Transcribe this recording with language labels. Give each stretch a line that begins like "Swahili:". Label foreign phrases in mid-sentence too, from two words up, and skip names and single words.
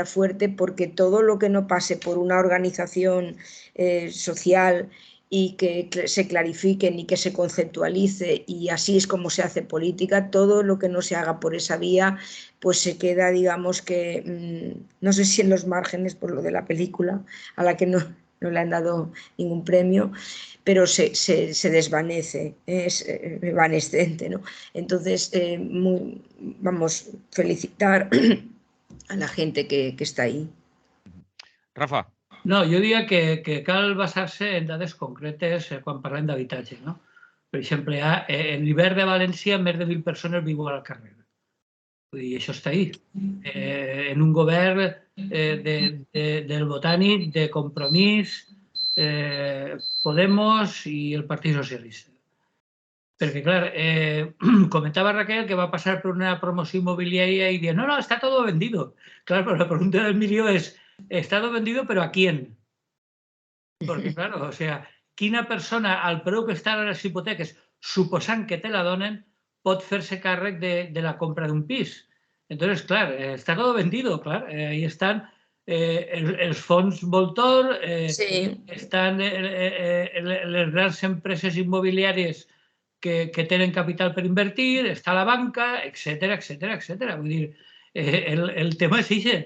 Spanish: fuerte, porque todo lo que no pase por una organización social y que se clarifiquen y que se conceptualice, y así es como se hace política, todo lo que no se haga por esa vía, pues se queda, digamos que, no sé si en los márgenes por lo de la película, a la que no le han dado ningún premio, pero se desvanece, es evanescente, ¿no? Entonces, vamos, felicitar a la gente que està ahí. Rafa.
Catalan: No, jo diria que cal basar-se en dades concretes quan parlem d'habitatge, no? Per exemple, en l'hivern de València més de 1.000 persones viuen al carrer. Vull dir, això està ahí. En un govern del Botànic, de Compromís, Podemos i el Partit Socialista. Perquè, clar, comentava Raquel que va passar per una promoció immobiliària i dir, no,
Spanish: està todo vendido.
Catalan: Clar, però la pregunta del milió és,
Spanish: ¿está todo vendido, pero a quién?
Catalan: Perquè, clar,
Spanish: o sea,
Catalan: quina persona al preu que estan les hipoteques, suposant que te la donen, pot fer-se càrrec de la compra d'un pis? Entonces, clar,
Spanish: está todo vendido,
Catalan: clar, ahí estan els fons Voltor, estan les grans empreses immobiliàries que tenen capital per invertir, està la banca, etcètera, etcètera, etcètera. Vull dir, el tema és això.